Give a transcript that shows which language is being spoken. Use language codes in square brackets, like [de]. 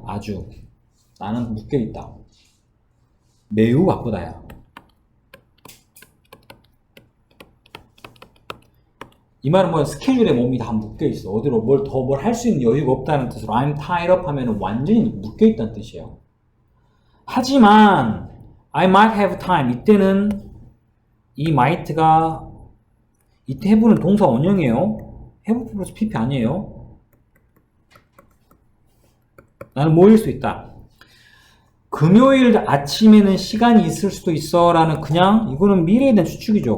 [ko] 아주. 나는 묶여있다. 매우 바쁘다야. 이 말은 뭐야? 스케줄에 몸이 다 묶여있어. 어디로 뭘 할 수 있는 여유가 없다는 뜻으로 [en] I'm tied up [ko] 하면 완전히 묶여있다는 뜻이에요. 하지만 [en] I might have time. [ko] 이때는 이 might가 이때 have는 동사 원형이에요. have 플러스 pp 아니에요. 나는 뭐일 수 있다. 금요일 아침에는 시간이 있을 수도 있어 라는, 그냥 이거는 미래에 대한 추측이죠.